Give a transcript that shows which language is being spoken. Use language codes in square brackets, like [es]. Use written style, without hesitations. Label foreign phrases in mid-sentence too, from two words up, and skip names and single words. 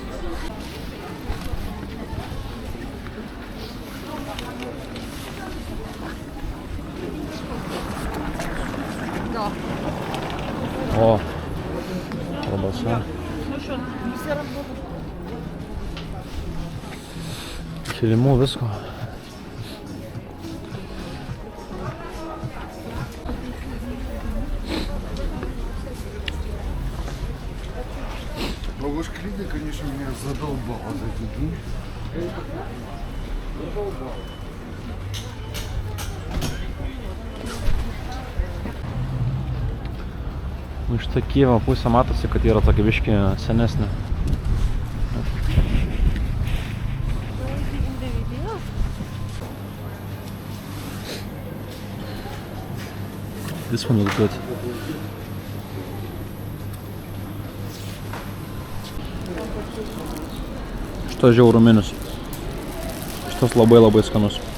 [lt] O, labasa. Kilimų visko. [ru] Ловушка Лиды, конечно, меня задолбала за эти дни. [lt] Iš to Kijevo pusė matosi, kad yra tokia biškį senesnė. [en] This one looks good. [lt] Šitas žiauruminis. Šitas labai labai skanus.